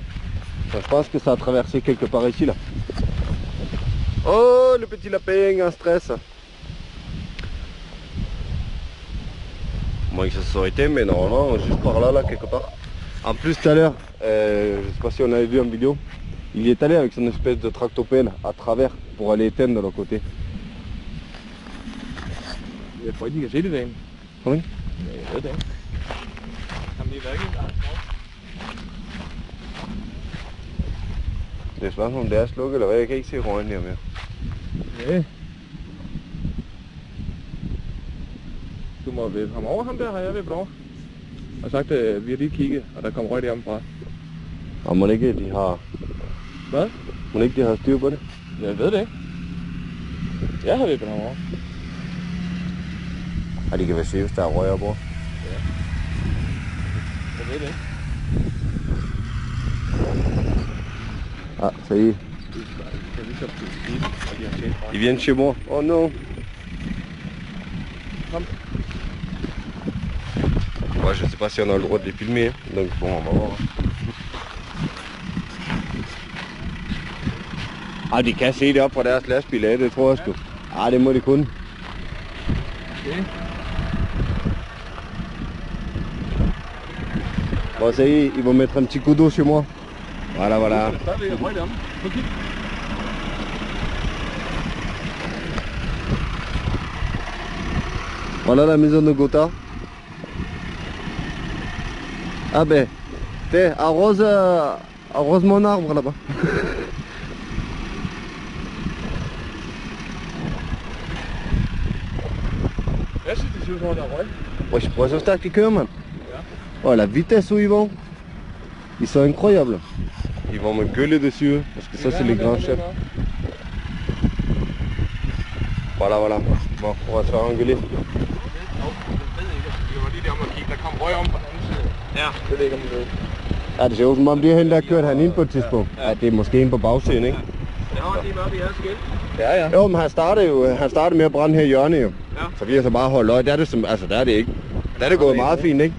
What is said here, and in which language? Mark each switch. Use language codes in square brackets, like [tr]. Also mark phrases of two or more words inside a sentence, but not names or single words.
[fr] Enfin, je pense que ça a traversé quelque part ici là. Oh le petit lapin en stress. Moins que ça soit été, mais normalement juste par là, quelque part. En plus tout à l'heure, je sais pas si on avait vu en vidéo, il y est allé avec son espèce de tractopelle à travers pour aller éteindre de l'autre côté. [da] Jeg tror ikke, de kan se det derinde. [fr] Oui. [da] Nej, jeg ved det ikke. Jamen, det er ikke. Det er spørgsmål om det er slukket eller hvad, jeg kan ikke se røgen her mere. Ja. Du må vippe ham over ham der, har jeg vippet over. Og sagt, at vi har lige kigget, og der kom røg hjemmefra. Og må ikke de har... Hvad? Må ikke de har styr på det? Jeg ved det ikke. Jeg har vippet ham over. Og de kan vel se, hvis der er røg op over. Ja. Jeg ved det ikke. [fr] Ah, ça y est. Ils viennent chez moi. Oh non. Ouais, je sais pas si on a le droit de les filmer, hein. Donc bon, on va voir. [da] Ah, de kan se det op fra deres lastbil af, det tror jeg sgu. Ah, det må de kun. Okay. [fr] Bon, ça y est, ils vont mettre un petit coup d'eau chez moi. Voilà, voilà. Voilà la maison de Gotha. Ah ben, arrose mon arbre là-bas. [da] Jeg synes, det ser ud som om, der er røg. [fr] Wesh, prends ça start qui man. [da] Ja. [fr] Oh, la vitesse où ils vont. Ils sont incroyables. ils vont me gueuler dessus, parce que ça c'est les grands chefs. Voilà, voilà. Bon, on va se faire engueuler. [da] Ja, det ser ud som om det er hende, der har kørt han ind på et tidspunkt. Ja, det er måske en på bagsiden, ikke? Ja, ja. Jo, men han startede med at brænde her i hjørnet jo. Ja. Så vi har så bare holdt øje. Der er det, altså der er det ikke. Der er det gået meget fint, ikke?